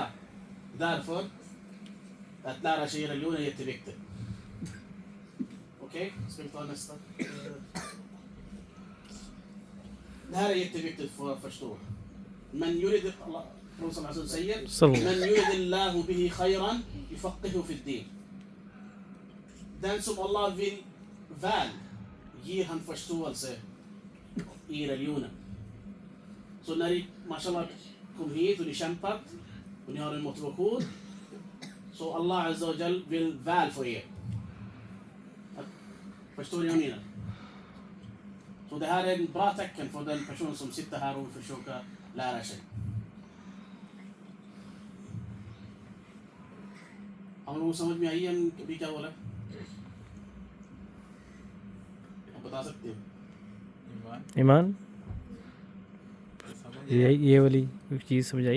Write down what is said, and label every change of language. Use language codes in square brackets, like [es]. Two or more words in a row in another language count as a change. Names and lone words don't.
[sv] Därför att lära sig religion är jätteviktigt. Okej, ska vi ta nästa? Det här är jätteviktigt för att förstå. [ar] من يرد الله säger من يرد الله به خيرا يفقهه في الدين. [sv] Den som Allah vill väl ger han förståelse i religionen. Så när ni, mashallah, kom hit och ni kämpat och ni har en motivation, så [ar] الله عز وجل [sv] vill väl för er. Förstår ni vad jag menar? Så det här är en bra tecken för den person som sitter här och försöker lära sig. [hi] हम लोग समझ में आई हम कभी क्या बोला? आप बता सकते हो? ईमान ये वाली चीज़ समझ आई?